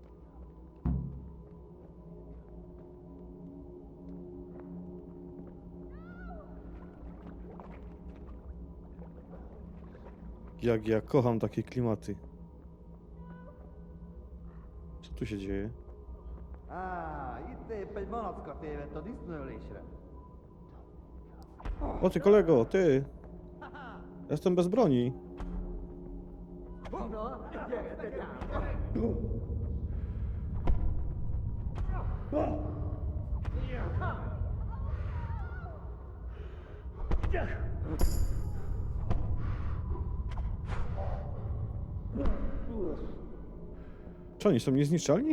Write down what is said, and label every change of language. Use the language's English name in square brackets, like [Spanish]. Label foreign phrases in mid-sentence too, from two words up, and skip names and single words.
[Polish] Jak ja kocham takie klimaty. Co tu się dzieje? [Hungarian] Itt épp egy malacka tévedt a disznőlésre. [Polish] O ty kolego, ty! Jestem bez broni. [Hungarian] Na, gyere, te gyáva! [Polish] Czy oni są niezniszczalni?